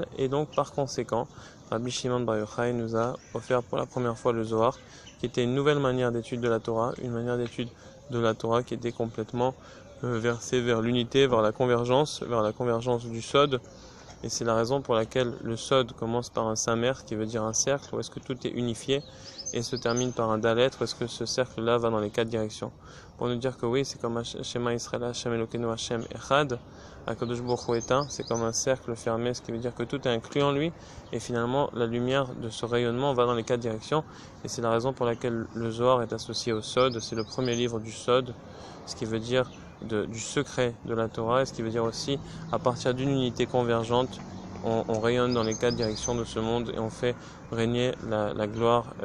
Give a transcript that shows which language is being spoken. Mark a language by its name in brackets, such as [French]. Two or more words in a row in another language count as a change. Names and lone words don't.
[French] Et donc par conséquent, Rabbi Shimon Bar Yochai nous a offert pour la première fois le Zohar, qui était une nouvelle manière d'étude de la Torah, une manière d'étude de la Torah qui était complètement versée vers l'unité, vers la convergence du Sod. Et c'est la raison pour laquelle le Sod commence par un Samer, qui veut dire un cercle, où est-ce que tout est unifié, et se termine par un Dalet, où est-ce que ce cercle-là va dans les 4 directions. Pour nous dire que oui, c'est comme [Hebrew] שמע ישראל, השם אלוקינו, השם אחד, הקדוש ברוך הוא [French] est un, c'est comme un cercle fermé, ce qui veut dire que tout est inclus en lui, et finalement la lumière de ce rayonnement va dans les 4 directions, et c'est la raison pour laquelle le Zohar est associé au Sod, c'est le premier livre du Sod, ce qui veut dire du secret de la Torah, et ce qui veut dire aussi à partir d'une unité convergente, on rayonne dans les 4 directions de ce monde et on fait régner la gloire